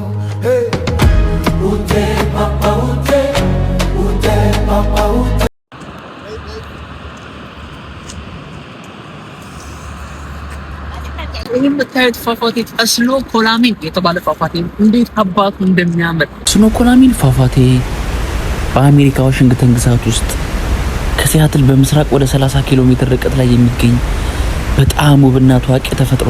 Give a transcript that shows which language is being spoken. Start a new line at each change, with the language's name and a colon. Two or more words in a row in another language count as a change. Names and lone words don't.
French: Hey. Où t'es, papa, où t'es? Où t'es, papa, où t'es?
Amharic: ይህ የምታዩት ፏፏቴ ስኖ ኮላሚን የተባለ ፏፏቴ እንዴት አባቱ እንደሚያምር። ስኖ ኮላሚን ፏፏቴ በአሜሪካ ዋሽንግተን ግዛት ውስጥ ከሲያትል በምስራቅ ወደ 30 ኪሎ ሜትር ርቀት ላይ የሚገኝ በጣም ውብና ታዋቂ የተፈጥሮ